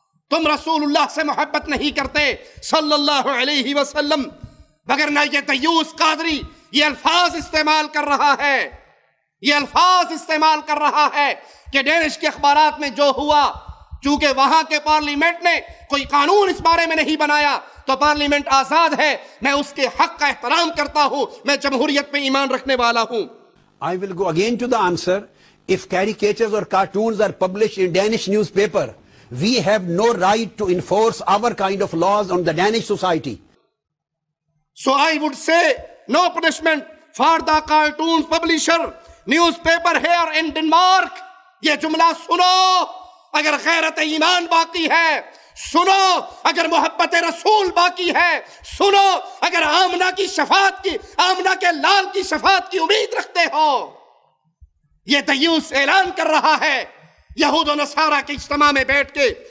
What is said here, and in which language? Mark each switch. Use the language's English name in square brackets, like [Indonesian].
[Urdu] تم رسول اللہ سے محبت نہیں کرتے صلی اللہ علیہ وسلم، مگر نہ یہ دیوس قادری یہ الفاظ استعمال کر رہا ہے، یہ الفاظ استعمال کر رہا ہے کہ ڈینش کے اخبارات میں جو ہوا، چونکہ وہاں کے پارلیمنٹ نے کوئی قانون اس بارے میں نہیں بنایا تو پارلیمنٹ آزاد ہے، میں اس کے حق کا احترام کرتا ہوں، میں جمہوریت پہ ایمان رکھنے والا ہوں. [English] I will go again to the answer. If caricatures or cartoons are published in Danish newspaper, we have no right to enforce our kind of laws on the Danish society. So I would say, no punishment for the cartoon publisher, newspaper here in Denmark. [Urdu] یہ جملہ سنو اگر غیرت ایمان باقی ہے، سنو اگر محبت رسول باقی ہے، سنو اگر آمنہ کی شفاعت کی، آمنہ کے لال کی شفاعت کی امید رکھتے ہو. یہ دیوس اعلان کر رہا ہے یہود و نصارہ کے اجتماع میں بیٹھ کے.